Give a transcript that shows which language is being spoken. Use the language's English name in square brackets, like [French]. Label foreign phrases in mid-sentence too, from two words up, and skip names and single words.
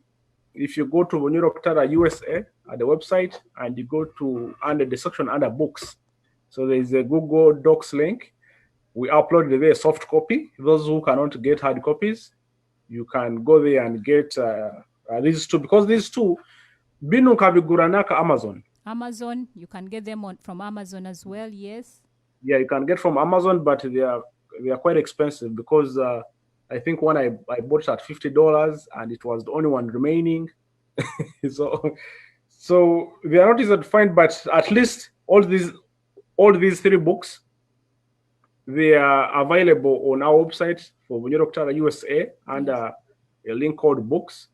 [English] If you go to Bunyoro-Kitara USA at the website and you go to under the section under books, so there is a Google Docs link. We upload there a soft copy. Those who cannot get hard copies, you can go there and get these two, because these two, [Nyoro] binu kabiguranaka Amazon. [English] Amazon, you can get them from Amazon as well. Yes. Yeah, you can get from Amazon, but they are quite expensive because. I think one I bought at $50 and it was the only one remaining. so they are not easy to find, but at least all these three books, they are available on our website for Bunyoro-Kitara USA under a link called books.